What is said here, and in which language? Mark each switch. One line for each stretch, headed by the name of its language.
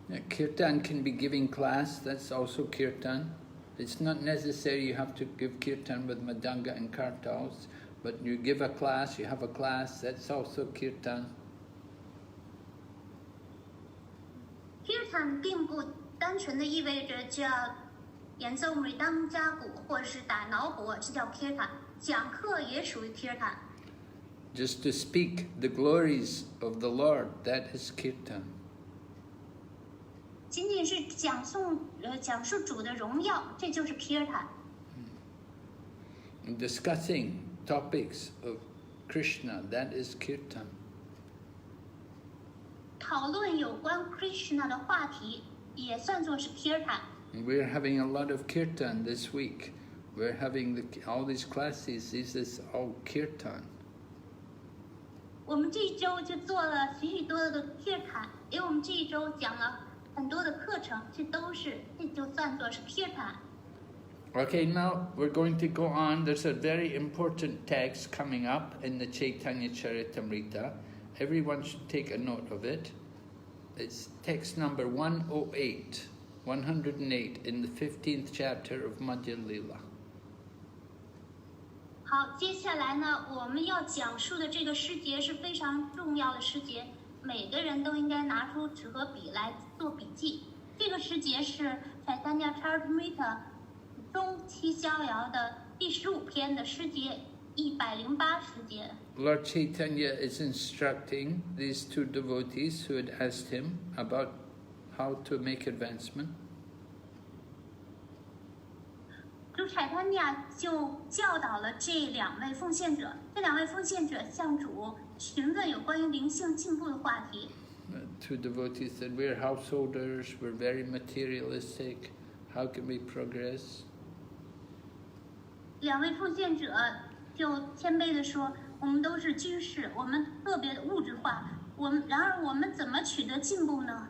English: Kirtan can be giving class, that's also kirtan. It's not necessary you have to give kirtan with madanga and kartals, but you give a class, you have a class, that's also kirtan.
Chinese: Kirtan 并不单纯的意味着就要演奏每当家鼓或者是打挠鼓，这叫 kirtan。讲课也属于 kirtan。
English: Just to speak the glories of the Lord, that is kirtan.
Chinese: 仅仅是讲述主的荣耀，这就是 kirtan。
English: And discussing topics of Krishna, that is kirtan.
Chinese: 讨论有关 Krishna 的话题，也算作是 kirtan。
English: And we're having a lot of kirtan this week. We're having all these classes, this is all kirtan.
Chinese: 我们这一周就做了许许多的 kirtan， 因为我们这一周讲了很多的课程，这就算作是 kirtan。
English: Okay, now we're going to go on. There's a very important text coming up in the Caitanya Caritamrta. Everyone should take a note of it. It's text number 108 in the 15th chapter of Madhya Lila.
Chinese: 好，接下来呢，我们要讲述的这个诗节是非常重要的诗节，每个人都应该拿出纸和笔来做笔记。这个诗节是 Caitanya Caritamrta 中期逍遥的第15篇的诗节108诗节。
English: Lord Caitanya is instructing these 2 devotees who had asked him about how to make advancement.
Chinese: 主Caitanya就教导了这2位奉献者，这2位奉献者向主询问有关于灵性进步的话题。
English: 2 devotees said, we're householders, we're very materialistic, how can we progress?
Chinese: 2位奉献者就谦卑地说，我们都是居士，我们特别的物质化，然而我们怎么取得进步呢？